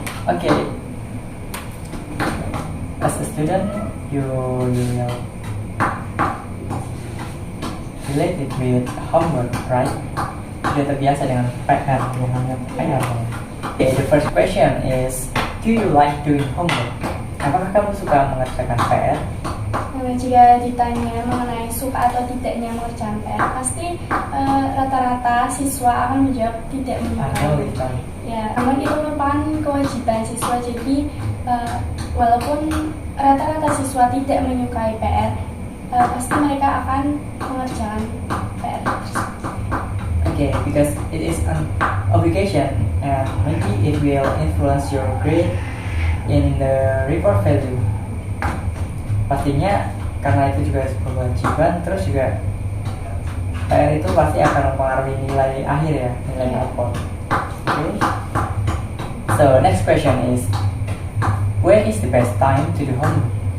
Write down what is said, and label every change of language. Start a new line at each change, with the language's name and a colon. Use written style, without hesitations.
English: Okay, as a student, you will related with homework, right?
Indonesian: Sudah terbiasa dengan PR, yang namanya PR.
English: Okay, the first question is, do you like doing homework?
Indonesian: Apakah kamu suka mengerjakan PR? Jika ditanya mengenai suka atau tidaknya mengerjakan PR, pasti rata-rata siswa akan menjawab tidak menyukai. Ya, namun itu merupakan kewajiban siswa. Jadi walaupun rata-rata siswa tidak menyukai PR, pasti mereka akan mengerjakan PR.
English: Okay, because it is an obligation and maybe it will influence your grade in the report value.
Indonesian: Pastinya karena itu juga sebuah kewajiban, terus juga PR itu pasti akan mempengaruhi nilai akhir ya, nilai raport.
English: Okay. So next question is, when is the best time to do homework?